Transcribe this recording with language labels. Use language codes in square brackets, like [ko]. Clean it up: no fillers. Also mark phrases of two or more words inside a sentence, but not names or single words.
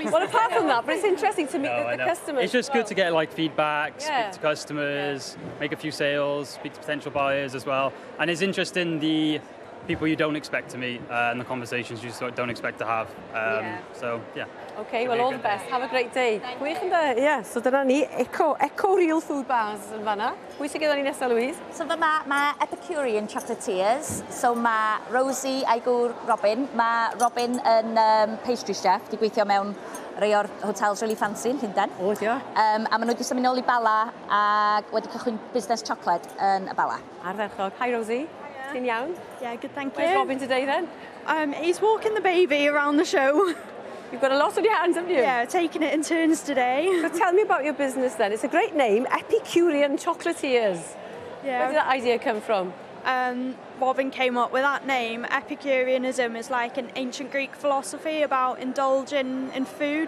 [en] Well, apart from that, but it's interesting to meet the customers. It's just good to get like feedback, Yeah. speak to customers, make a few sales, speak to potential buyers as well. And it's interesting the people you don't expect to meet and the conversations you don't expect to have. So, yeah. Okay, well, all the best. Have a great day. [cy] Gwych yn da, ie. So dyna ni, Eco Real Food Bars yn fanna. Pwy sy'n gyda ni nesaf, Louise? So mae Epicurean chocolatiers. So mae Rosie a'i gŵr Robin. Mae Robin yn [en] pastry chef, [cy] di gweithio mewn rhai o'r [en] hotels really fancy [cy] yn Llundain. O, dio. A maen nhw wedi symud nôl i Bala ac wedi cychwyn busnes chocolate yn y Bala. Ardderchog. Hi, Rosie. Ti'n iawn? [en] Yeah, good, thank you. Where's Robin today then? He's walking the baby around the show. You've got a lot on your hands, haven't you? Yeah, taking it in turns today. So tell me about your business then. It's a great name, Epicurean Chocolatiers. Yeah. Where did that idea come from? Robin came up with that name. Epicureanism is like an ancient Greek philosophy about indulging in food.